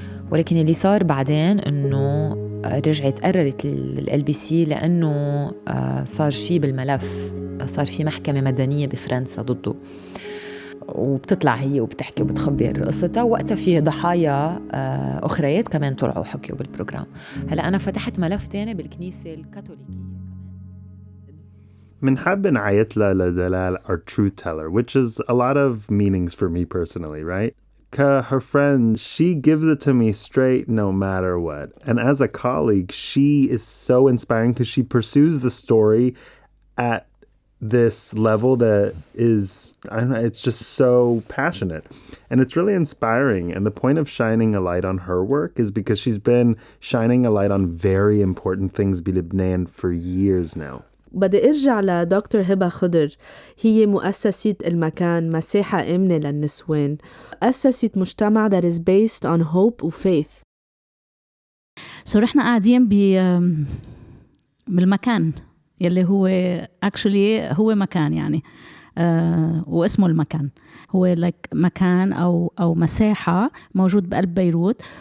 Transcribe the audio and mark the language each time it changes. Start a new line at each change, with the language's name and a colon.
Arabic: ولكن اللي صار بعدين إنه رجعت قررت LBC، لأنه صار شيء بالملف، صار في محكمة مدنية بفرنسا ضده، وبتطلع هي وبتحكي وبتخبر قصتها. وقتها في ضحايا أخريات كمان طلعوا حكيوا بالبروجرام. هلأ أنا فتحت ملف تاني بالكنيسة الكاثوليكية. منحب نعيتلا لدلال
English: our truth teller, which is a lot of meanings for me personally, right? Her friend, she gives it to me straight no matter what. And as a colleague, she is so inspiring because she pursues the story at this level that is, I don't know, it's just so passionate. And it's really inspiring. And the point of shining a light on her work is because she's been shining a light on very important things in Lebanon for years now.
Arabic: بدي ارجع لدكتور هبة خضر. هي مؤسسة المكان مساحة آمنة للنسوان، أسست مجتمع
English: that is based on hope
Arabic: و faith. رحنا قاعدين بالمكان يلي هو actually هو مكان يعني واسمه المكان، هو مكان أو مساحة موجود بقلب بيروت.